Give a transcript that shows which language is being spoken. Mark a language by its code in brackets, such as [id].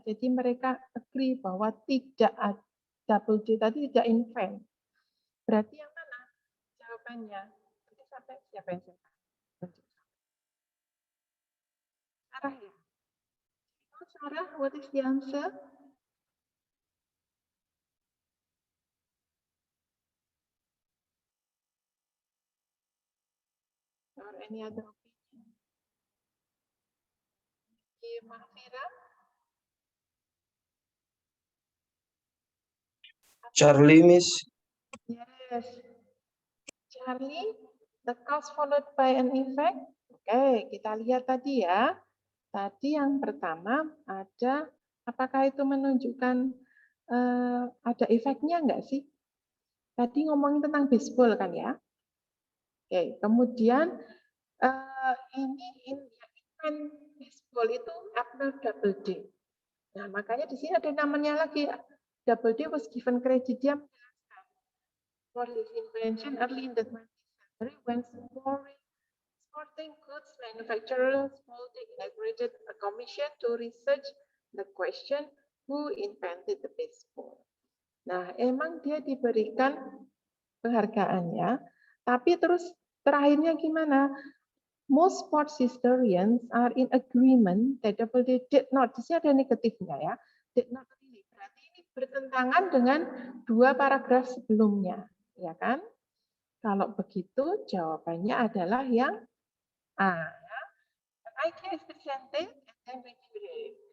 [id] Jadi mereka agree bahwa tidak double D tadi tidak invent. Berarti yang mana jawabannya? Jadi sampai siapa yang Sarah ya? [en] Sarah, what is the answer? Or any other opinion? Mahfira? Charlie, Miss. Yes. Charlie, the cause followed by an effect. [id] Oke, kita lihat tadi ya. Tadi yang pertama ada, apakah itu menunjukkan ada efeknya enggak sih? Tadi ngomongin tentang baseball kan ya. Oke, kemudian ini event baseball itu after double D. Nah, makanya di sini ada namanya lagi. [en] Double D was given credit, [id] dia menjelaskan [en] for his invention early in the 20th century when sporting goods manufacturers Spalding inaugurated a commission to research the question who invented the baseball. [id] Nah, emang dia diberikan penghargaannya, tapi terus terakhirnya gimana? [en] Most sports historians are in agreement that double D did not, [id] di sini ada negatifnya ya, [en] did not really. [id] Berarti ini bertentangan dengan dua paragraf sebelumnya, ya kan? Kalau begitu jawabannya adalah yang A. [en] An idea is presented and then refuted.